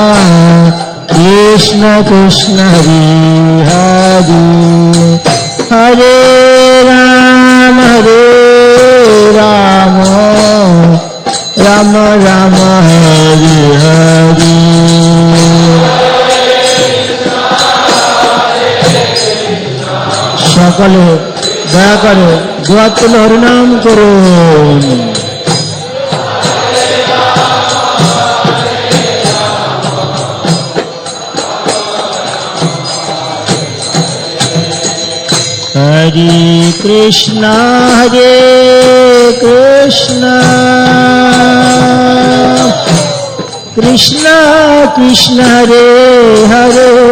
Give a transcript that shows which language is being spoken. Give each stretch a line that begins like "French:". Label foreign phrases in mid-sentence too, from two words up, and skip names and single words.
Sanskrit: Krishna, Hare Hare, Hare Rama, Rama Rama, Hare Hare.
Bangla: সকলে দয়া করে দুয়ার তুলে হরিনাম করুন।
Sanskrit: Hare Krishna, Krishna Krishna, Hare Hare,